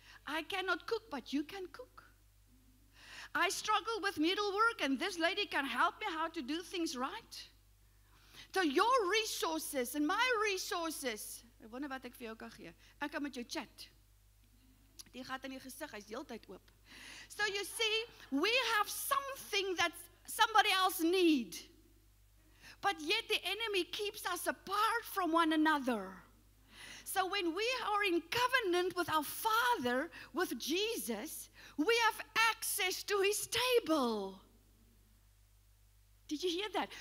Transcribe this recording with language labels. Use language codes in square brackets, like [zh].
[en] I cannot cook, but you can cook. I struggle with needlework, and this lady can help me how to do things right. So your resources and my resources. [af] Ek wonder wat ek vir jou kan gee. Ek kan met jou chat. Die gat in die gesig, hy's heeltyd oop. [en] So you see, we have something that somebody else need. But yet the enemy keeps us apart from one another. So when we are in covenant with our Father, with Jesus, we have access to His table. Did you hear that?